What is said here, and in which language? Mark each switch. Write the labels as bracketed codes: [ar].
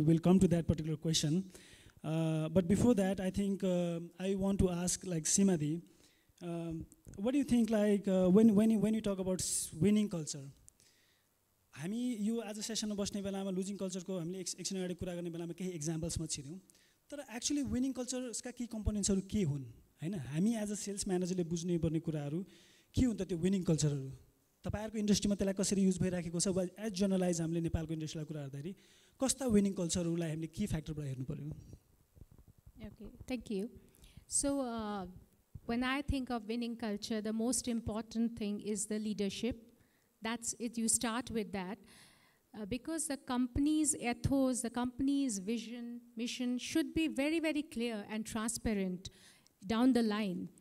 [en] We'll come to that particular question. But before that, I think I want to ask, like, Seema di, what do you think, like, when you talk about winning culture? [ne] हामी यो आज सेसनमा बस्ने बेलामा losing कल्चरको हामीले एकछिन अगाडि कुरा गर्ने बेलामा केही एक्जाम्पल्समा छिर्यौँ, तर एक्चुअली विनिङ कल्चर्सका की कम्पोनेन्ट्सहरू के हुन् हैन? हामी एज अ सेल्स म्यानेजरले बुझ्नै पर्ने कुराहरू के हुन् त त्यो विनिङ कल्चरहरू? तपाईहरुको इन्डस्ट्रीमा त्यसलाई कसरी युज भइराखेको छ? एज जर्नलाइज हामीले नेपालको इन्डस्ट्रीलाई कुरा गर्दाखेरि कस्ता विनिङ कल्चरहरूलाई हामीले की फ्याक्टरबाट हेर्नु पर्यो? [en] Okay, thank you. So when I think of winning culture, the most important thing is the leadership. That's it. You start with that. Because the company's ethos, the company's vision, mission should be very, very clear and transparent down the line.